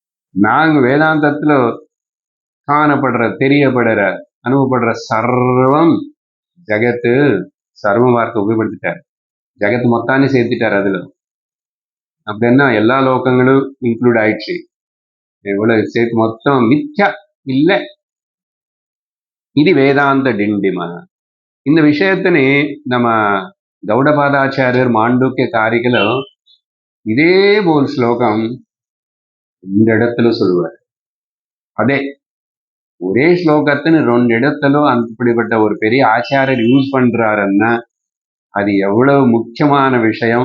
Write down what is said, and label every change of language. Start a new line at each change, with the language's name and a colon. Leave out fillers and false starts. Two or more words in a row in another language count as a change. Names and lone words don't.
Tamil: நாங்க வேதாந்தத்துல காணப்படுற, தெரியப்படுற, அனுபவப்படுற சர்வம் ஜகத்து, சர்வம் வார்த்தை உபயோகப்படுத்திட்டார். ஜகத்து மொத்தானே சேர்த்துட்டார் அதுல. அப்படின்னா எல்லா லோகங்களும் இன்க்ளூட் ஆயிடுச்சு. எவ்வளவு சேர்த்து மொத்தம் மித்யா இல்ல.
Telugu: ఇది వేదాంత డిండిమ.
Tamil: இந்த விஷயத்தினை நம்ம கௌடபாதாச்சாரியர் மாண்டூக்கிய காரிகைలో இதே போல் ஸ்லோகம் இந்த இடத்துல சொல்லுவார். அதே ஒரே ஸ்லோகத்தின்னு 2 இடத்துல அப்படிப்பட்ட ஒரு பெரிய ஆச்சாரியர் யூஸ் பண்றாருன்னா அது எவ்வளவு முக்கியமான விஷயம்.